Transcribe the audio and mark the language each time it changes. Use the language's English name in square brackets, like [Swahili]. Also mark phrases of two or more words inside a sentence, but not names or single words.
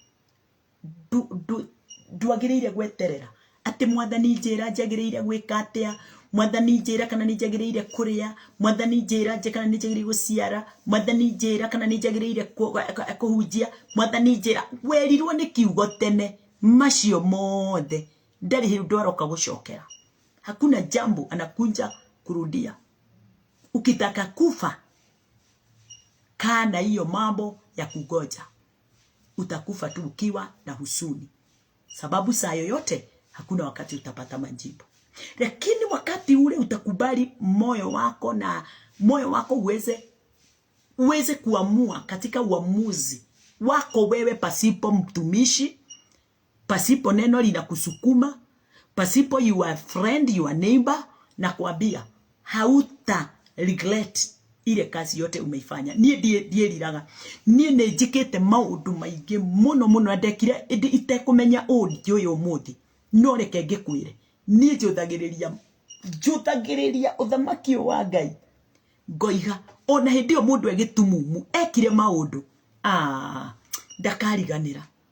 [Kikuyu] Ndwagiriire gweterera ati Mwathani njira njagiriire gwika atia, Mwathani njira kana ni njagiriire kuria, Mwathani njira kana ni njagiriire guciara, Mwathani njira kana ni njagiriire kuhunjia, Mwathani njira. Werirwo ni kiugo tene macio mothe ndari hindu aroka gucokera. [Swahili] Hakuna jambo anakuja kurudia. Ukitaka kufa kana hiyo mambo ya kugoja, utakufa tu ukiwa na husuni, sababu saa yoyote hakuna wakati utapata majibu. Lakini wakati ule utakubali moyo wako na moyo wako uweze kuamua katika uamuzi wako wewe, pasipo mtumishi, pasipo neno linakusukuma, pasipo [English] your friend, your neighbor, [Swahili] na kuambia hauta regret ile kazi yote umeifanya. [Kikuyu] Nie ndieriraga, nie nejikete maundu maingi muno ndekire itekumenya uri uyu muthi, no reke ngikwire nie njutagiriria uthamaki wa Ngai ngoiga ona hindi yo mundu egitumumu ekire maundu ndakariganira.